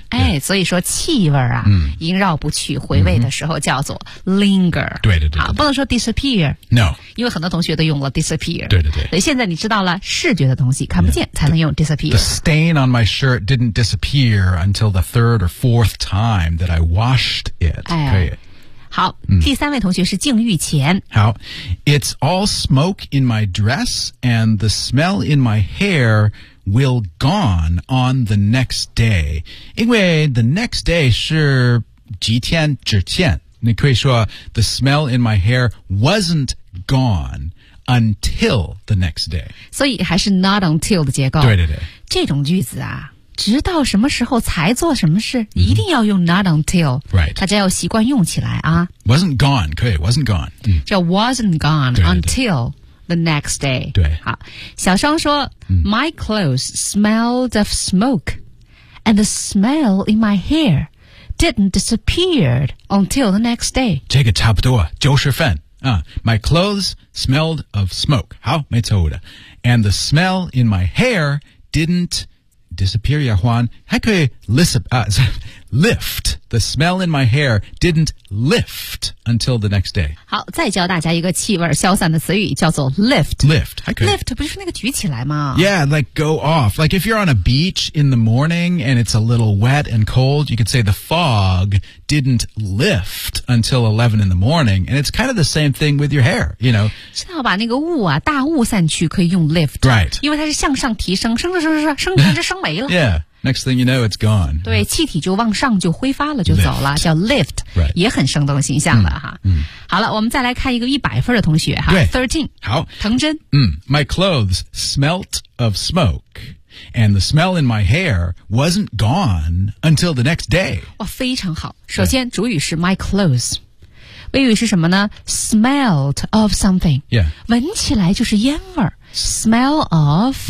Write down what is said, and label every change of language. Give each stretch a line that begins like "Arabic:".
Chinese: 哎 yeah. 所以说气味啊、萦绕不去，回味的时候叫做 linger、对对 对, 不能说 disappear
English: No
Chinese: 因为很多同学都用了 disappear 对对对，所以现在你知道了视觉的东西看不见、才能用 disappear
English: The stain on my shirt didn't disappear until the third or fourth time that I washed it、哎、
Chinese: 可以好、第三位同学是静玉前
English: 好 It's all smoke in my dress and the smell in my hairwill gone on the next day.
Chinese: 因为
English: the next day
Chinese: 是几天之前。你可以说
English: the smell in my hair wasn't gone until the next day.
Chinese: 所以还是 not until 的结构。对对对。这种句子啊直到什么时候才做什么事、一定要用 not until、
English: right.
Chinese: 大家要习惯用起来啊。
English: wasn't gone, 可以 wasn't gone.、叫 wasn't gone
Chinese: 对对对
English: until the next day.
Chinese: 对。好小双说
English: My clothes smelled of smoke, and the smell in my hair didn't disappear until the next day.
Chinese: 这个差不多就是分、
English: My clothes smelled of smoke.
Chinese: 好，没错的。
English: And the smell in my hair didn't disappear, 呀欢。
Chinese: 还可以
English: lift. The smell in my hair didn't lift until the next day.
Chinese: 好，再教大家一个气味消散的词语，叫做 lift.
English: Lift, I could.
Chinese: Lift 不是那个举起来吗？
English: Yeah, like go off. Like if you're on a beach in the morning and it's a little wet and cold, you could say the fog didn't lift until 11 in the morning. And it's kind of the same thing with your hair, you know.
Chinese: 是要把那个雾啊，大雾散去，可以用 lift.
English: Right.
Chinese: 因为它是向上提升，升升升升升，升就升没了。
English: Yeah. Next thing you know, it's gone.
Chinese: 对，气体就往上就挥发了，就走了，叫 lift、
English: right.
Chinese: 也很生动形象的哈、好了，我们再来看一个100分的同学哈 ,13. 好。藤真。
English: My clothes smelt of smoke, and the smell in my hair wasn't gone until the next day.
Chinese: 哇，非常好。首先、主语是 my clothes。谓语是什么呢 ?
English: smelt of something. Yeah.
Chinese: 闻起来就是烟味儿。Smell of.